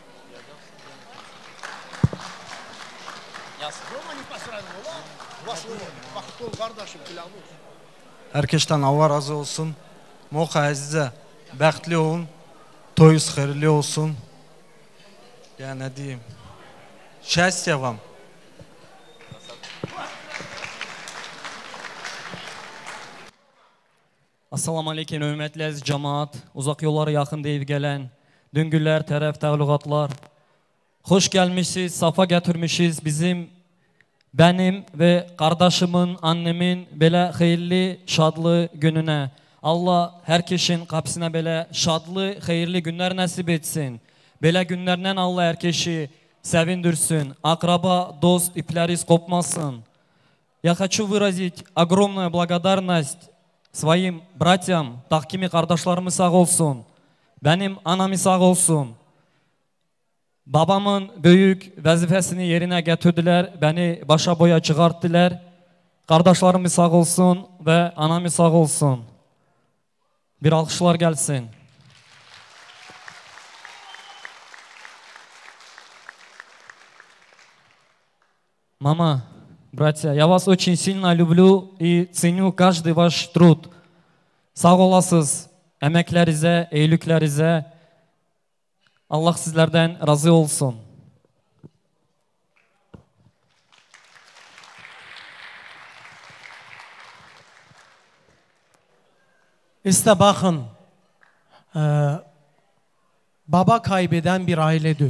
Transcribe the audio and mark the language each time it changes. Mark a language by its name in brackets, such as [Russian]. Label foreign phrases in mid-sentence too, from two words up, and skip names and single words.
[Turkish] Herkesten Allah razı olsun. [Azerbaijani] Moka Aziz'e bəxtli olun. Toyunuz xeyirli olsun. [Turkish] Ya ne diyeyim. [Russian] Счастья вам. [Azerbaijani] Assalamu aleykum, hörmətli əziz cemaat, uzaq yollara yaxın deyib gələn, düngüllər, tərəf, təğlüqatlar. Xoş gəlmişsiniz, safa gətirmişiz [Turkish] benim ve kardeşimin, annemin [Azerbaijani] belə xeyirli, şadlı [Turkish] gününe. Allah herkesin kapısına belə şadlı, xeyirli günler nasip etsin. Belə günlerden Allah herkesi sevindirsin. Akraba, dost, ipləriz kopmasın. [Russian] Я хочу выразить огромную благодарность своим братьям, тахкими [Turkish] kardeşlerimi sağ olsun. Benim anamı sağ olsun. Babamın büyük vəzifəsini yerine getirdiler. Beni başa boya çıkarttılar. Kardeşlerimi sağ olsun ve anamı sağ olsun. Bir alkışlar gelsin. [Russian] Мама, братья, я вас очень сильно люблю и ценю каждый ваш труд. [Turkish] Sağ olasınız emeklerinize, iyiliklerinize. Allah sizlerden razı olsun. İşte bakın, baba kaybeden bir ailedir.